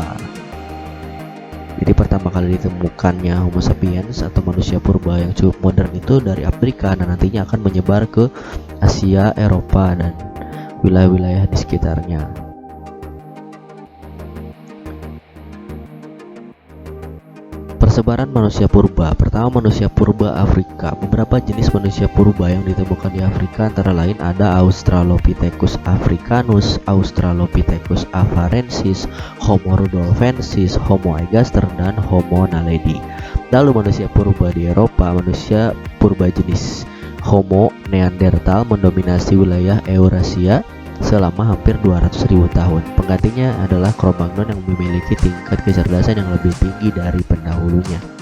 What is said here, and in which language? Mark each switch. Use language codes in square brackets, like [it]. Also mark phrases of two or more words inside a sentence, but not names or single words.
[id] Jadi pertama kali ditemukannya Homo sapiens atau manusia purba yang cukup modern itu dari Afrika dan nantinya akan menyebar ke Asia, Eropa dan wilayah-wilayah di sekitarnya. Persebaran manusia purba. Pertama, manusia purba Afrika. Beberapa jenis manusia purba yang ditemukan di Afrika antara lain ada Australopithecus africanus, Australopithecus afarensis, Homo rudolfensis, Homo ergaster dan Homo naledi. Lalu manusia purba di Eropa. Manusia purba jenis Homo neanderthal mendominasi wilayah Eurasia selama hampir 200.000 tahun. Penggantinya adalah Cro-Magnon yang memiliki tingkat kecerdasan yang lebih tinggi dari pendahulunya.